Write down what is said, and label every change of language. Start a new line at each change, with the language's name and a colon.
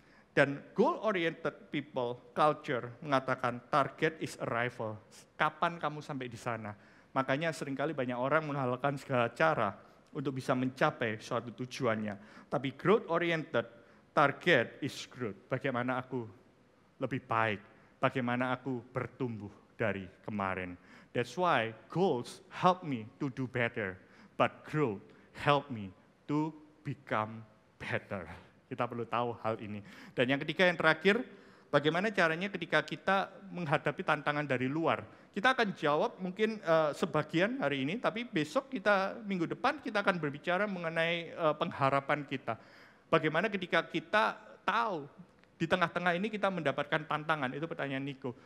English: Dan goal-oriented people, culture, mengatakan target is arrival.
Indonesian: Kapan kamu sampai di sana? Makanya seringkali banyak orang menghalalkan segala cara untuk bisa mencapai suatu tujuannya.
English: Tapi growth-oriented, target is growth.
Indonesian: Bagaimana aku lebih baik, bagaimana aku bertumbuh dari kemarin.
English: That's why goals help me to do better, but growth help me to become better.
Indonesian: Kita perlu tahu hal ini. Dan yang ketiga, yang terakhir, bagaimana caranya ketika kita menghadapi tantangan dari luar. Kita akan jawab mungkin sebagian hari ini, tapi besok minggu depan kita akan berbicara mengenai pengharapan kita. Bagaimana ketika kita tahu di tengah-tengah ini kita mendapatkan tantangan, itu pertanyaan Niko.